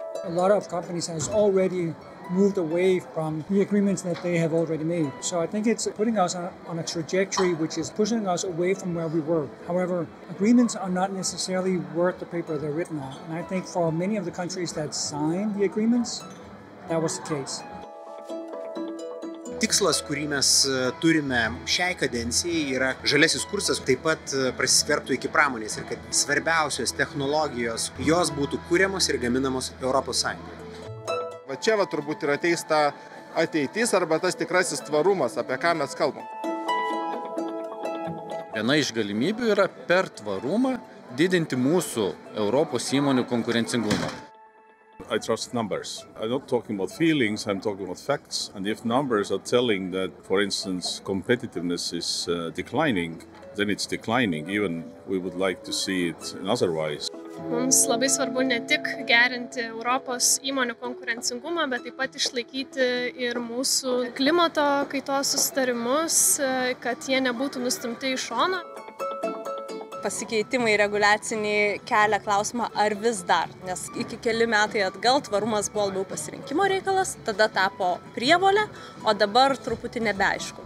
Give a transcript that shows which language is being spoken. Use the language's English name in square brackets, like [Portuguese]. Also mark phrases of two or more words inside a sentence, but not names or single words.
[English] a lot of companies has already moved away from the agreements that they have already made. So I think it's putting us on a trajectory which is pushing us away from where we were. However, agreements are not necessarily worth the paper they're written on. And I think for many of the countries that signed the agreements, that was the case. [Lithuanian] Tikslas, kurį mes turime šiai kadencijai, yra žaliasis kursas taip pat prasiskverbtų iki pramonės ir kad svarbiausios technologijos, jos būtų kuriamos ir gaminamos Europos Sąjungoje. Va čia turbūt ir ateis ta ateitis arba tas tikrasis tvarumas, apie ką mes kalbam. Viena iš galimybių yra per tvarumą didinti mūsų Europos įmonių konkurencingumą. [English] I trust numbers. I'm not talking about feelings, I'm talking about facts. And if numbers are telling that, for instance, competitiveness is declining, then it's declining. Even we would like to see it otherwise. [Lithuanian] Mums labai svarbu ne tik gerinti Europos įmonių konkurencingumą, bet taip pat išlaikyti ir mūsų klimato kaitos susitarimus, kad jie nebūtų nustumti į šoną. Pasikeitimai reguliaciniai kelia klausimą, ar vis dar, nes iki keli metai atgal tvarumas buvo labiau pasirinkimo reikalas, tada tapo prievolė, o dabar truputį nebeaišku.